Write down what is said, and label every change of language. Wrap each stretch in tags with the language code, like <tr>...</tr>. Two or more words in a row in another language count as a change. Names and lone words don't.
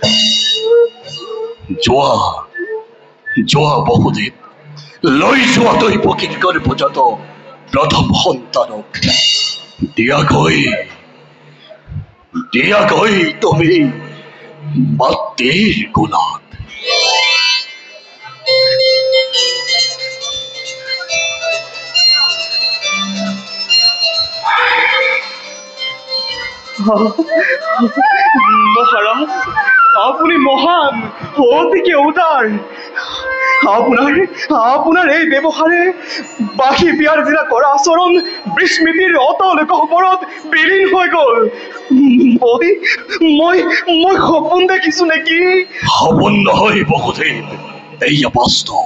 <as>যোৱা বহুদেৱ লৈ যোৱা দৈৱকীৰ গৰ্ভজাত প্ৰথম সন্তানক দিয়াগৈ তুমি মাতৃৰ কোলাত। মহারাজ আপনি মহান অতিকে উদার। আপোনাৰ এই ব্যৱহাৰে বাসী বিয়াৰ দিনা কৰা আচৰণ বিস্মৃতিৰ অতল গহ্বৰত বিলীন হৈ গ'ল। মই সপোন দেখিছো নেকি? সপোন নহয় বহুদেৱ, এইয়া বাস্তৱ।</as>